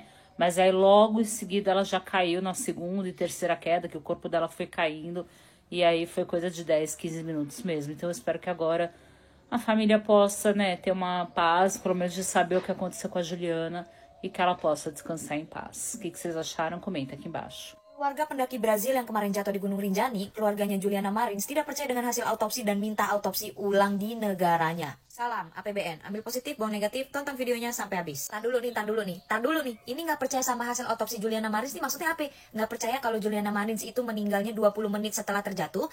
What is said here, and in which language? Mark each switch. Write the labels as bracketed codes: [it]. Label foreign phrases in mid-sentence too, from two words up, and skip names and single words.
[pt] Mas aí logo em seguida ela já caiu na segunda e terceira queda, que o corpo dela foi caindo. E aí foi coisa de 10, 15 minutos mesmo. Então eu espero que agora a família possa, né, ter uma paz, pelo menos de saber o que aconteceu com a Juliana e que ela possa descansar em paz. O que vocês acharam? Comenta aqui embaixo. [id] Warga pendaki Brazil yang kemarin jatuh di Gunung Rinjani, keluarganya Juliana Marins tidak percaya dengan hasil autopsi dan minta autopsi ulang di negaranya. Salam APBN, ambil positif, buang negatif, tonton videonya sampai habis. Tar dulu nih. Ini nggak percaya sama hasil autopsi Juliana Marins ini maksudnya apa? Nggak percaya kalau Juliana Marins itu meninggalnya 20 menit setelah terjatuh?